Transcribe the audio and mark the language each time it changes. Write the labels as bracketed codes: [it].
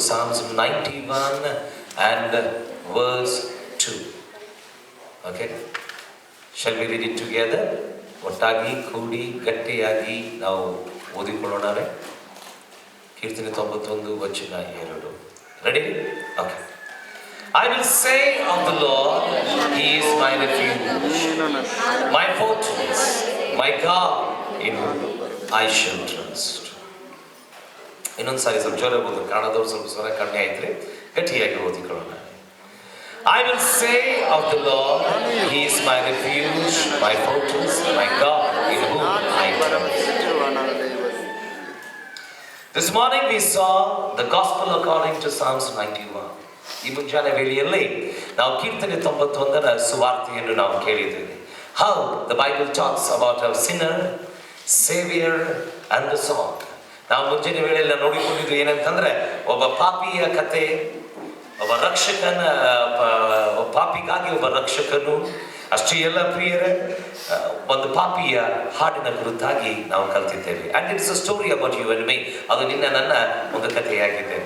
[en] Psalms 91 and verse 2. Okay, shall we read it together? [kn] ಒಟ್ಟಾಗಿ ಕೂಡಿ ಗಟ್ಟಿಯಾಗಿ ನಾವು ಓದಿಕೊಳ್ಳೋಣವೇ. ಕೀರ್ತನೆ 91 ವಚನ 2. Ready? Okay. [en] I will say of the Lord, He is my refuge, my fortress, my God, in whom I shall trust. [kn] ಇನ್ನೊಂದು ಸಾರಿ ಸ್ವಲ್ಪ ಜೋರ ಓದು. ಕನ್ನಡದವ್ರು ಸ್ವಲ್ಪ ಸ್ವರ ಕಡಿಮೆ ಆಯ್ತ್ರಿ, ಗಟ್ಟಿಯಾಗಿ ಓದಿಕೊಳ್ಳೋಣ. [en] I will say of the Lord, He is my refuge, my fortress, my God, in whom I trust. This morning we saw the gospel according to Psalms 91. [kn] ಈ ಮುಂಜಾನೆ ವೇಳೆಯಲ್ಲಿ ನಾವು ಕೀರ್ತನೆ 91ರ ಸುವಾರ್ತೆಯನ್ನು ನಾವು ಕೇಳಿದ್ದೇವೆ. [en] How the Bible talks about our sinner, Savior and the song. [kn] ನಾವು ಮುಂಜಾನೆ ವೇಳೆಯಲ್ಲಿ ನೋಡಿಕೊಂಡಿದ್ದು ಏನಂತಂದ್ರೆ, ಒಬ್ಬ ಪಾಪಿಯ ಕತೆ, ಒಬ್ಬ ರಕ್ಷಕನ, ಒಬ್ಬ ಪಾಪಿಗಾಗಿ ಒಬ್ಬ ರಕ್ಷಕನು. ಅಷ್ಟೇ ಎಲ್ಲ ಪ್ರಿಯರೇ, ಒಂದು ಪಾಪಿಯ ಹಾಡಿನ ಕುರಿತಾಗಿ ನಾವು ಕಲಿತಿದ್ದೇವೆ. [en] And it's a story about you and me. [kn] ಅದು ನನ್ನ ಒಂದು ಕಥೆಯಾಗಿದೆ.